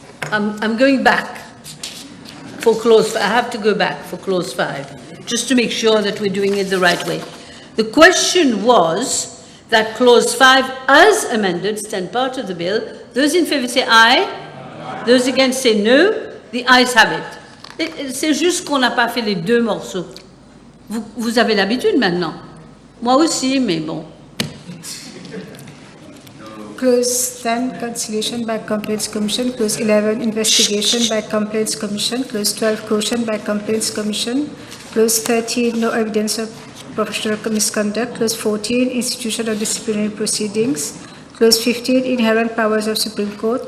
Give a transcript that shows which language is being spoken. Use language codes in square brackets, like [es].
[en] I'm going back for clause 5. I have to go back for clause 5, just to make sure that we're doing it the right way. The question was that clause 5 as amended stand part of the bill. Those in favour say aye. Those against say no. The ayes have it. [fr] C'est juste qu'on n'a pas fait les deux morceaux. Vous avez l'habitude maintenant. Moi aussi, mais bon. [en] Clause 10, conciliation by complaints commission. Clause 11, investigation by complaints commission. Clause 12, caution by complaints commission. Clause 13, no evidence of professional misconduct. Clause 14, institution of disciplinary proceedings. Clause 15, inherent powers of Supreme Court.